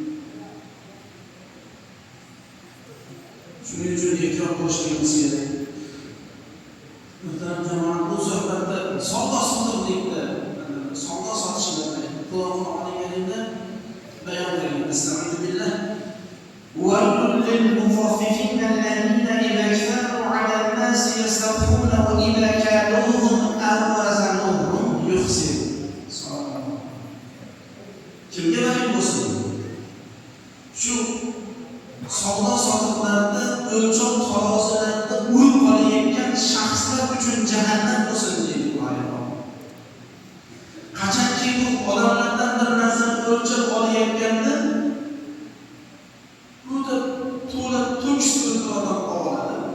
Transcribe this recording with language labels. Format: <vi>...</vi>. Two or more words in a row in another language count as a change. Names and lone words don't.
<uz>Shuning uchun ehtiyot qilishimiz kerak. Muhtaram jamoa, bu suhbatda savdo-sotiqlikda, savdo-sotishlarda Qur'on olinganida bayon qilingan. Astagfirullah.</uz> <ar>وَيْلٌ لِلْمُطَفِّفِينَ الَّذِينَ إِذَا اكْتَالُوا عَلَى النَّاسِ يَسْتَوْفُونَ وَإِذَا كَالُوهُمْ أَوْ وَزَنُوهُمْ يُخْسِرُونَ.</ar> <uz>Kimga va'id bo'lsin? Shu savdo-sotiqlarda o'lchov tarozilarida urib qolayotgan shaxslar uchun jahannam bo'lsin deydi oyat. Qachonki bu odamlardan bir narsani o'lchab olayotganda bu da to'la to'kis odam oladi.</uz>